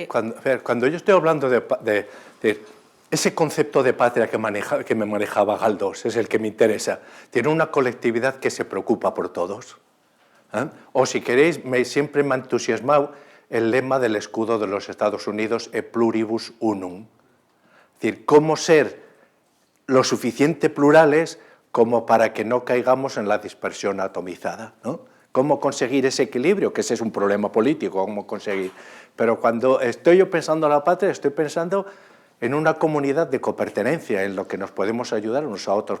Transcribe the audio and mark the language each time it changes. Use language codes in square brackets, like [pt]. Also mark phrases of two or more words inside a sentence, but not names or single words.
[es] cuando yo estoy hablando de ese concepto de patria que me manejaba Galdós, es el que me interesa. Tiene una colectividad que se preocupa por todos. O si queréis, siempre me ha entusiasmado el lema del escudo de los Estados Unidos, [la] e pluribus unum. [es] Es decir, cómo ser lo suficiente plurales como para que no caigamos en la dispersión atomizada, ¿no? ¿Cómo conseguir ese equilibrio? Que ese es un problema político, cómo conseguir. Pero cuando estoy yo pensando en la patria, estoy pensando en una comunidad de copertenencia, en lo que nos podemos ayudar unos a otros.